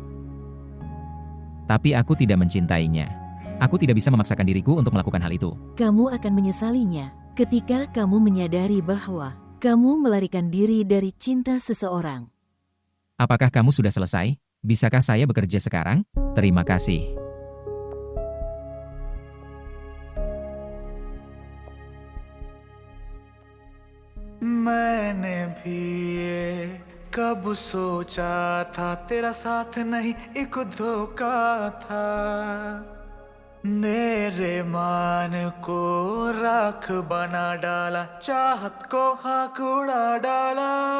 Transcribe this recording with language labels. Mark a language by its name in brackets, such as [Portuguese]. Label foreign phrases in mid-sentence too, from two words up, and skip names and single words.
[Indonesian] Tapi aku tidak mencintainya. Aku tidak bisa memaksakan diriku untuk melakukan hal itu. Kamu akan menyesalinya. Ketika kamu menyadari bahwa kamu melarikan diri dari cinta seseorang. Apakah kamu sudah selesai? Bisakah saya bekerja sekarang? Terima kasih. [Hindi] मैंने भी ये कब सोचा था तेरा साथ नहीं एक धोखा था मेरे मान को राख बना डाला चाहत को खाक उड़ा डाला